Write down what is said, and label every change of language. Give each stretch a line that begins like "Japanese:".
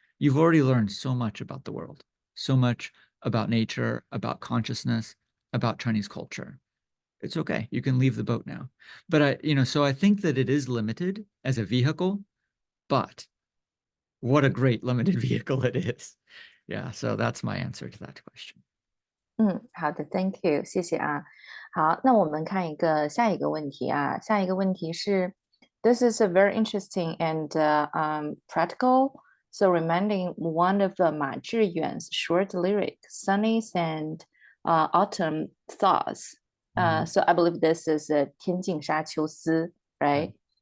English: You've already learned so much about the world, so much about nature, about consciousness, about Chinese culture. It's okay. You can leave the boat now. But so I think that it is limited as a vehicle, but what a great limited vehicle it is. Yeah, so that's my answer to that question.
Chinese: 好的 ，
English: Thank you，
Chinese: 谢谢啊。好，那我们看下一个问题啊。下一个问题是，
English: This is a very interesting and practical. So reminding one of Ma Zhiyuan's short lyric, "Sunnies and Autumn Thaws." So I believe this is 天净沙秋思, right?